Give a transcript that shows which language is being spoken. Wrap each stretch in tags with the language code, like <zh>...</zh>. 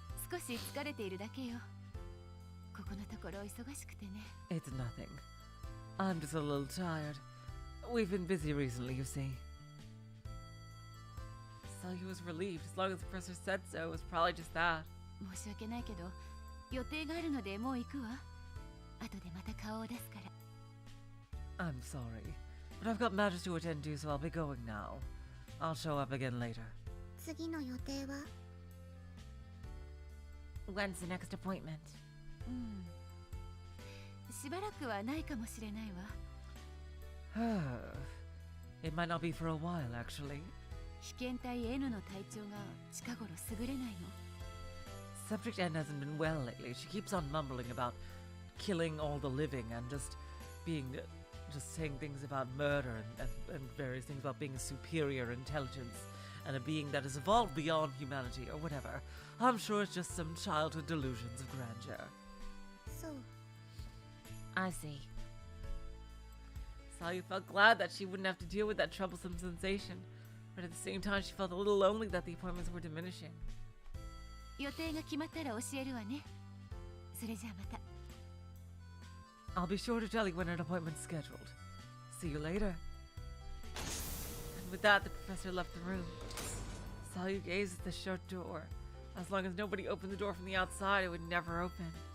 <ja>少し疲れているだけよ。ここのところ忙しくてね。</ja> <en>It's nothing. I'm just a little tired. We've been busy recently, you see. Salyu was relieved. As long as the professor said so, it was probably just that.</en> <ja>申し訳ないけど、予定があるのでもう行くわ。後でまた顔を出すから。</ja> <en>I'm sorry, but I've got matters to attend to, so I'll be going now. I'll show up again later.</en> <ja>次の予定は</ja> <en>When's the next appointment?</en> <ja>しばらくはないかもしれないわ。</ja> <en>It might not be for a while, actually.</en> <ja>被験体 N の体調が近頃優れないの。</ja> <en>Subject N hasn't been well lately. She keeps on mumbling about killing all the living and just saying things about murder and various things about being a superior intelligence and a being that has evolved beyond humanity or whatever. I'm sure it's just some childhood delusions of grandeur. So, I see. Salyu felt glad that she wouldn't have to deal with that troublesome sensation, but at the same time she felt a little lonely that the appointments were diminishing.</en> <ja>予定が決まったら教えるわね。それじゃあまた。</ja> <en>I'll be sure to tell you when an appointment's scheduled. See you later. And with that, the professor left the room. Salyu gazed at the shut door. As long as nobody opened the door from the outside, it would never open.</en>